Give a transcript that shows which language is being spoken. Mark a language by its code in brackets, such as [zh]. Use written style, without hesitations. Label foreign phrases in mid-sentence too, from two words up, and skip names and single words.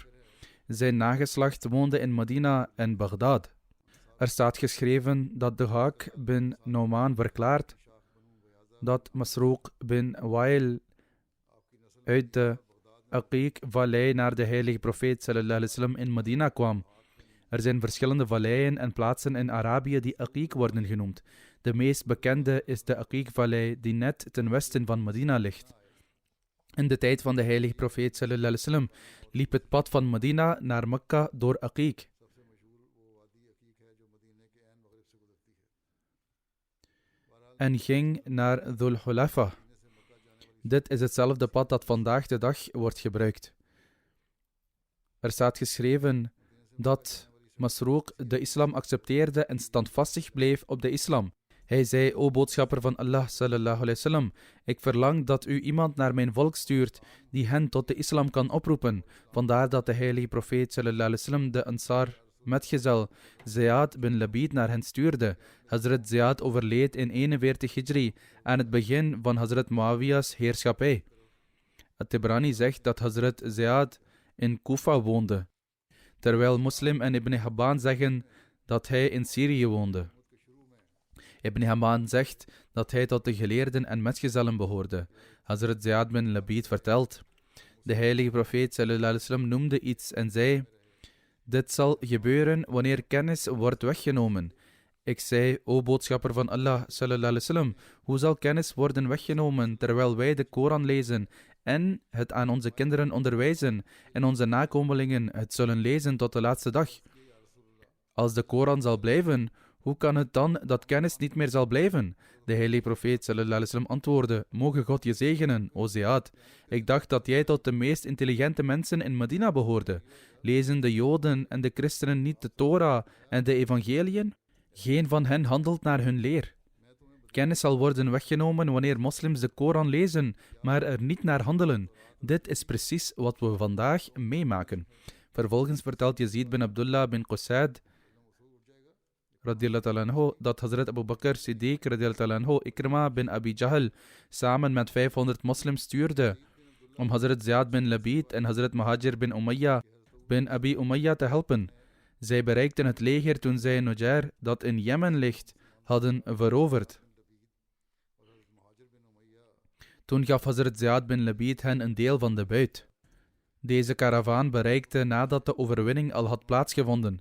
[nl] Zijn nageslacht woonde in Medina en Baghdad. Er staat geschreven dat de Haak bin Nouman verklaart dat Masroq bin Wail uit de Aqiq-vallei naar de heilige profeet [ar] صلى الله عليه وسلم [nl] in Medina kwam. Er zijn verschillende valleien en plaatsen in Arabië die Aqiq worden genoemd. De meest bekende is de Aqiq-vallei die net ten westen van Medina ligt. In de tijd van de heilige profeet [ar] صلى الله عليه وسلم [nl] liep het pad van Medina naar Mekka door Aqiq. En ging naar Dhul Hulafa. Dit is hetzelfde pad dat vandaag de dag wordt gebruikt. Er staat geschreven dat Masroq de islam accepteerde en standvastig bleef op de islam. Hij zei, o boodschapper van Allah [ar] صلى الله عليه وسلم, [nl] ik verlang dat u iemand naar mijn volk stuurt die hen tot de islam kan oproepen. Vandaar dat de heilige profeet [ar] صلى الله عليه وسلم [nl] de Ansar metgezel Ziyad bin Labid naar hen stuurde. Hazrat Ziyad overleed in 41 Hijri aan het begin van Hazrat Muawiyah's heerschappij. At-Tibrani zegt dat Hazrat Ziyad in Kufa woonde, terwijl Muslim en Ibn Hibban zeggen dat hij in Syrië woonde. Ibn Hibban zegt dat hij tot de geleerden en metgezellen behoorde. Hazrat Ziyad bin Labid vertelt, de heilige profeet [ar] صلى الله عليه وسلم [nl] noemde iets en zei, dit zal gebeuren wanneer kennis wordt weggenomen. Ik zei, o boodschapper van Allah [ar] صلى الله عليه وسلم, [nl] hoe zal kennis worden weggenomen terwijl wij de Koran lezen en het aan onze kinderen onderwijzen en onze nakomelingen het zullen lezen tot de laatste dag? Als de Koran zal blijven, hoe kan het dan dat kennis niet meer zal blijven? De heilige profeet [ar] صلى الله عليه وسلم [nl] antwoordde, mogen God je zegenen, o Ziyad. Ik dacht dat jij tot de meest intelligente mensen in Medina behoorde. Lezen de Joden en de christenen niet de Torah en de evangeliën? Geen van hen handelt naar hun leer. Kennis zal worden weggenomen wanneer moslims de Koran lezen, maar er niet naar handelen. Dit is precies wat we vandaag meemaken. Vervolgens vertelt Yazid bin Abdullah bin Qusaid dat Hazrat Abu Bakr Siddiq Ikrima bin Abi Jahl samen met 500 moslims stuurde om Hazrat Ziyad bin Labid en Hazrat Muhajir bin Umayya bin Abi Umayya te helpen. Zij bereikten het leger toen zij Nujair, dat in Jemen ligt, hadden veroverd. Toen gaf Hazrat Ziyad bin Labid hen een deel van de buit. Deze karavaan bereikte nadat de overwinning al had plaatsgevonden.